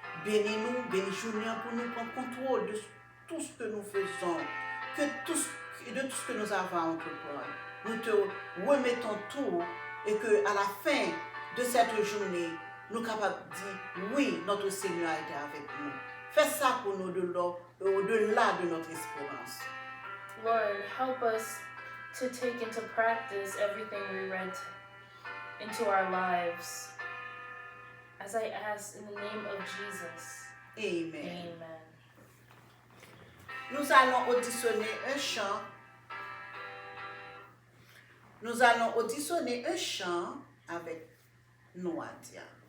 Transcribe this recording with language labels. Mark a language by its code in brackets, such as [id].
[fr] Bénis-nous, bénis Julien pour nous prendre contrôle de tout ce que nous faisons, de tout ce que nous avons à entreprendre. Nous te remettons tout et qu'à la fin de cette journée, nous sommes capables de dire oui, notre Seigneur a été avec nous. Fais ça pour nous au-delà de notre espérance. [en] Lord, help us to take into practice everything we read into our lives. As I ask in the name of Jesus. Amen. Amen. [fr] Nous allons auditionner un chant. Nous allons auditionner un chant avec Noadia.